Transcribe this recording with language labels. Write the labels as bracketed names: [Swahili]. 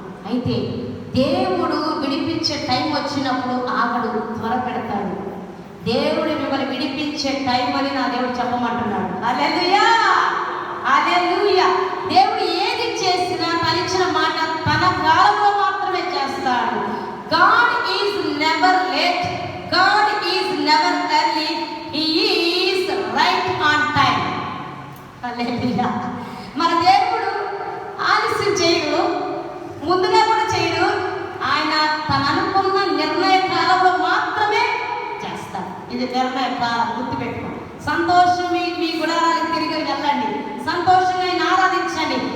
[Telugu] అయితే దేవుడు విడిపించే టైం వచ్చినప్పుడు ఆగడు, త్వర పెడతాడు. దేవుడు మిమ్మల్ని విడిపించే టైం అని నా దేవుడు చెప్పమంటున్నాడు. హల్లెలూయా, హల్లెలూయా. దేవుడు ఏది చేసినా తలిచిన మాట తన కాలంలో మాత్రమే చేస్తాడు. [English] God is never late, God is never early, He is right on time. [Telugu] హల్లెలూయా. మన దేవుడు ఆలస్యం చేయడు, ముందుగా కూడా చేయడు. ఆయన తను అనుకున్న నిర్ణయ కాలంలో మాత్రమే చేస్తాడు. ఇది నిర్ణయ కాలం, గుర్తుపెట్టుకోండి. సంతోషం మీ గుడారానికి తిరిగి వెళ్ళండి, సంతోషంగా ఆయన ఆరాధించండి.